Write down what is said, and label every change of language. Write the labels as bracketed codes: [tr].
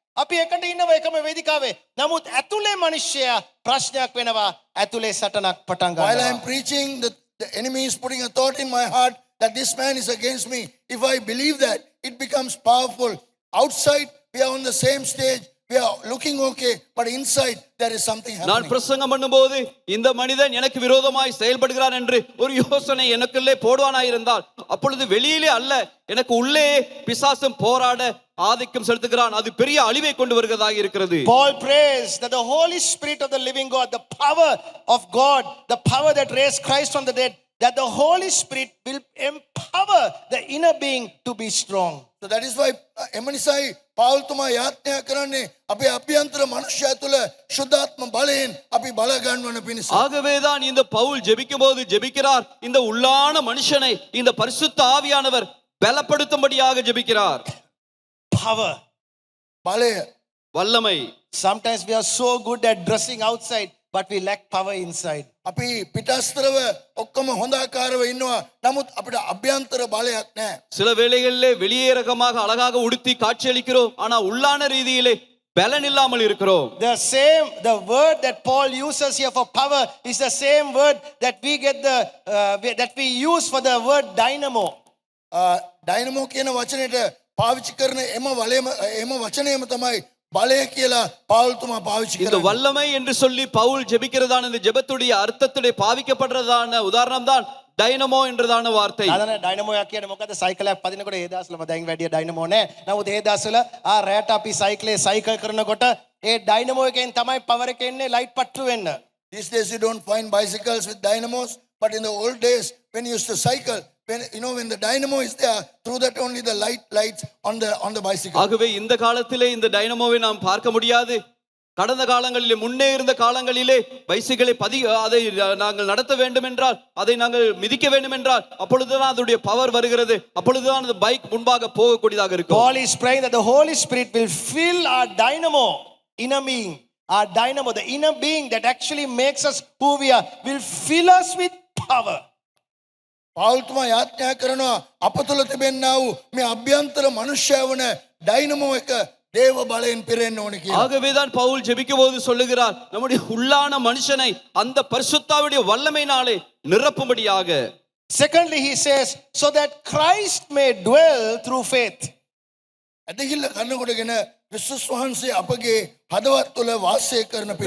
[si] අපි එකට ඉන්නවා එකම වේදිකාවේ. නමුත් ඇතුලේ මිනිස්සයා ප්‍රශ්නයක් වෙනවා. ඇතුලේ සටනක් පටන් [en] While I [si] ගන්නවා. [en] am preaching, the enemy is putting a thought in my heart that this man is against me. If I believe that, it becomes powerful. Outside, we are on the same stage. We are looking okay, but inside there is something [ta] நான் [en] happening. [ta] பிரசங்கம் பண்ணும்போது இந்த மனிதன் எனக்கு விரோதமாய் செயல்படுகிறான் என்று ஒரு யோசனை எனக்குள்ளே போடுவானாயிருந்தால் அப்பொழுது வெளியிலே அல்ல எனக்கு உள்ளே பிசாசும் போராட ஆதிக்கம் செலுத்துகிறான். அது பெரிய அழிவை கொண்டு வருகிறதாக இருக்கிறது. [en] Paul prays that the Holy Spirit of the living God, the power of God, the power that raised Christ from the dead, that the Holy Spirit will empower the inner being to be strong. So that is why [si] එමනිසයි Paul තුමා යාඥා කරන්නේ අපේ අභ්‍යන්තර මනුෂ්‍යය තුළ ශුද්ධාත්ම බලයෙන් අපි බල ගන්නවන පිණිස. [ta] ஆகவேதான் இந்த பவுல் ஜெபிக்கும் போது ஜெபிக்கிறார். இந்த உள்ளான மனுஷனை இந்த பரிசுத்த ஆவியானவர் பலப்படுத்தும்படியாக ஜெபிக்கிறார். [en] Power. [si] බලය. [ta] வல்லமை. [en] Sometimes we are so good at dressing outside, but we lack power inside. [si] අපි පිටස්තරව ඔක්කොම හොඳාකාරව ඉන්නවා. නමුත් අපිට අභ්‍යන්තර බලයක් නැහැ. [ta] சில வேளைகளிலே வெளியேறகமாக அழகாக உடுத்தி காட்சியளிக்கிறோம். ஆனா உள்ளான ரீதியிலே பலன் இல்லாமல் இருக்கிறோம். [en] The word that Paul uses here for power is the same word that we get that we use for the word dynamo. [si] Dynamo කියන වචනයට පාවිච්චි කරන එම වචනයම තමයි බලය කියලා පාවුල් තුමා පාවිච්චි [ta] இந்த [si] කරන්නේ. [ta] வல்லமை என்று சொல்லி பவுல் ஜெபிக்கிறதான இந்த ஜெபத்துடைய அர்த்தத்துடைய பாவிக்கப்படுறதான உதாரணம் தான் டைனமோ என்றதான வார்த்தை. [si] අදන ඩයිනමෝ යක් කියන්නේ මොකද? සයිකලයක් පදිනකොට ඒ දවස්වල දැන් වැඩි ඩයිනමෝ නැහැ. නමුත් ඒ දවස්වල රැට අපි සයිකලේ සයිකල් කරනකොට ඒ ඩයිනමෝ එකෙන් තමයි පවර් එක එන්නේ ලයිට් පට්ටු වෙන්න. [en] These days you don't find bicycles with dynamos, but in the old days when you used to cycle, when the dynamo is there, through that only the lights on the bicycle. [ta] ஆகவே இந்த காலத்திலே இந்த டைனமோவை நாம் பார்க்க முடியாது. கடந்த காலங்களிலே முன்னே இருந்த காலங்களிலே பைசிகளை அதை நாங்கள் நடத்த வேண்டும் என்றால் அதை நாங்கள் மிதிக்க வேண்டும் என்றால் அப்பொழுதுதான் அதோடைய பவர் வருகிறது. அப்பொழுதுதான் அந்த பைக் முன்பாக போகக்கூடியதாக இருக்கும். [en] Paul is praying that the Holy Spirit will fill our dynamo, inner being, our dynamo, the inner being that actually makes us who we are, will fill us with power. [si] Paul තුමා යාඥා කරනවා අප තුළ තිබෙන්නා වූ මේ අභ්‍යන්තර මනුෂ්‍යය වන dynamo එක දේව බලයෙන් පිරෙන්න ඕනේ කියලා. [ta] ஆகவேதான் பவுல் ஜெபிக்கும் போது சொல்லுகிறார் நம்முடைய உள்ளான மனுஷனை அந்த பரிசுத்தாவுடைய வல்லமையினாலே நிரப்பும்படியாக. [en] Secondly, he says, so that Christ may dwell through faith. [si] ඇදහිල්ල කන්නකොටගෙන ක්‍රිස්තුස් වහන්සේ අපගේ හදවත් තුළ වාසය කරන පිණිස.